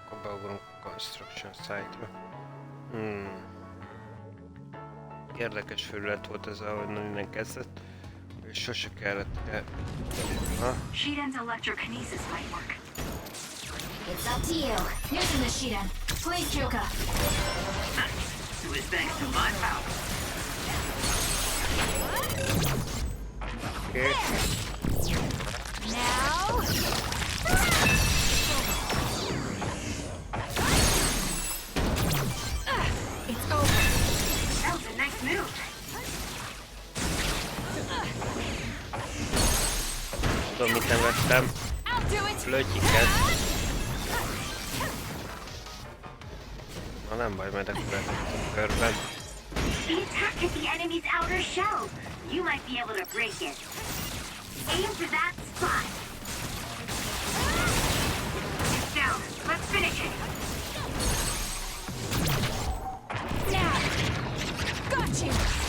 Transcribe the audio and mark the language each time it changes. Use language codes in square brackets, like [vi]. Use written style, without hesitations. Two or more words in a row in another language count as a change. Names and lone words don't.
[hu] visszaugrunk a [en] construction site- [hu] ra. Érdekes felület volt ez, ahonnan innen kezdett. És sose kellett [en] Shiden's electrokinesis might work. It's up to you. Using the Shiden. Please, Kyoka. It was thanks to my power. Okay. Now. It's over. That was a nice move. [hu] Tudom, mit nem vettem. Flötyiket. Na nem baj, majd akkor lehetünk körben. [en] The attack at the enemy's outer shell. You might be able to break it. Aim for that spot. It's down. Let's finish it. Now. Got you.